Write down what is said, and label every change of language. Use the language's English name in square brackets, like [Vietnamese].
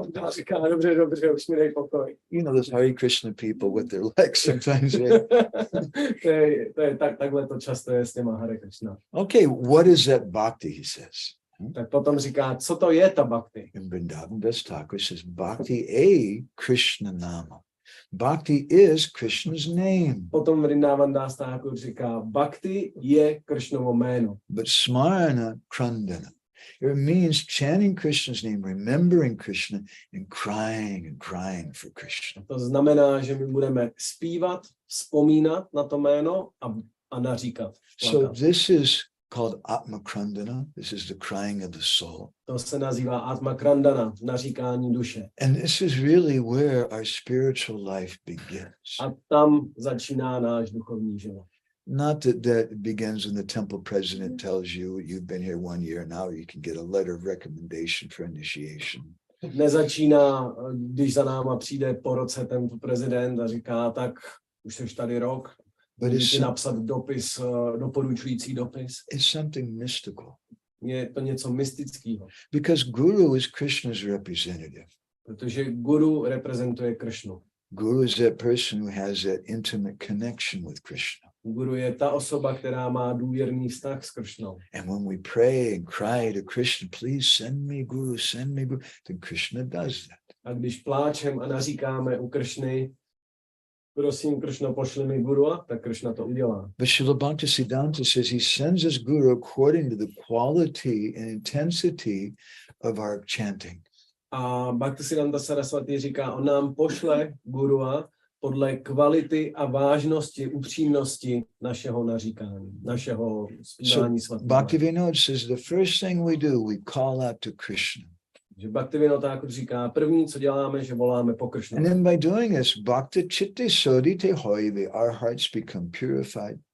[Czech] Říká, dobře, dobře, už mi dej pokoj. [English] You know, those Hare Krishna people, what they're like sometimes. Right? [Czech] Takhle to často je s těma Hare Krishna. [English] Okay, what is that bhakti, he says. [Czech] Tak potom říká, co to je ta bhakti? [English] And Vrindavan Das Thakur says, [Bangla] bhakti a Krishna nama. [English] Bhakti is Krishna's name. [Czech] Potom Vrindavan Das Thakur říká, bhakti je Krishnovo jméno. [Bangla] But smarana krandana. [English] It means chanting Krishna's name, remembering Krishna, and crying for Krishna. [Czech] To znamená, že my budeme zpívat, vzpomínat na to jméno a naříkat. [English] So this is called Atma Krandana. This is the crying of the soul. [Czech] To se nazývá Atma Krandana, naříkání duše. [English] And this is really where our spiritual life begins. [Czech] A tam začíná náš duchovní život. [English] Not that it begins when the temple president tells you you've been here 1 year, now you can get a letter of recommendation for initiation. [Czech] Nezačíná, když za náma přijde po roce ten prezident a říká, tak už jsi tady rok, můžeš napsat dopis, doporučující dopis. [English] It's something mystical. [Czech] Je to něco mystického. [English] Because Guru is Krishna's representative. [Czech] Protože guru reprezentuje Krishnu. [English] Guru is that person who has that intimate connection with Krishna. [Czech] Guru je ta osoba, která má důvěrný vztah s Krishnou. [English] And when we pray and cry to Krishna, please send me Guru, then Krishna does that. [Czech] A když pláčem a naříkáme u Krishny, prosím Krishna, pošli mi guru, tak Krishna to udělá. [English] But Srila Bhaktisiddhanta says he sends us Guru according to the quality and intensity of our chanting. [Czech] A Bhaktisiddhanta Saraswati říká, on nám pošle gurua podle kvality a vážnosti, upřímnosti našeho naříkání, našeho zpívání svatého. [English] Bhaktivinoda says the first thing we do, we call out to Krishna. [Czech] Že Bhaktivinoda říká, první, co děláme, že voláme po Krishnu. [English] And then by doing this, [Bangla] bhakti chitti sodite hoive, [English] our hearts become purified.